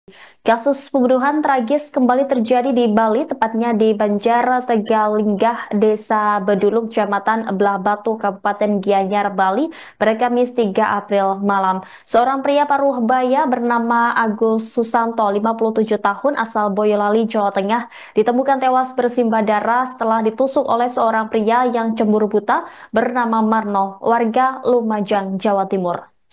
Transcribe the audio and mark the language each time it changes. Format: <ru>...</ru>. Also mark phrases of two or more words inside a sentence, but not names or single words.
<id>Kasus pembunuhan tragis kembali terjadi di Bali, tepatnya di Banjar Tegalinggah, Desa Bedulung, Kecamatan Belah Batu, Kabupaten Gianyar, Bali, pada Kamis 3 April malam. Seorang pria paruh baya bernama Agus Susanto, 57 tahun, asal Boyolali, Jawa Tengah, ditemukan tewas bersimbah darah setelah ditusuk oleh seorang pria yang cemburu buta bernama Marno, warga Lumajang, Jawa Timur.</id>